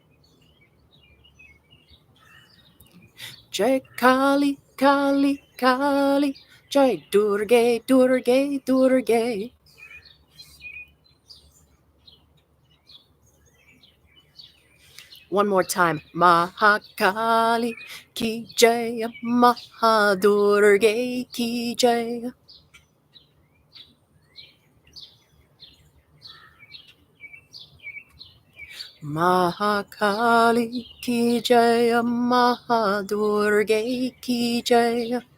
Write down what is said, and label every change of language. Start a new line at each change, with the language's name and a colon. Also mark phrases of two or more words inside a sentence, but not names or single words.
Hindi: जय काली काली काली. जय दुर्गा दुर्गा दुर्गा.
English: One more time.
Hindi: महाकाली की जय, महादुर्गा की जय. महाकाली की जय, महादुर्गा की जय.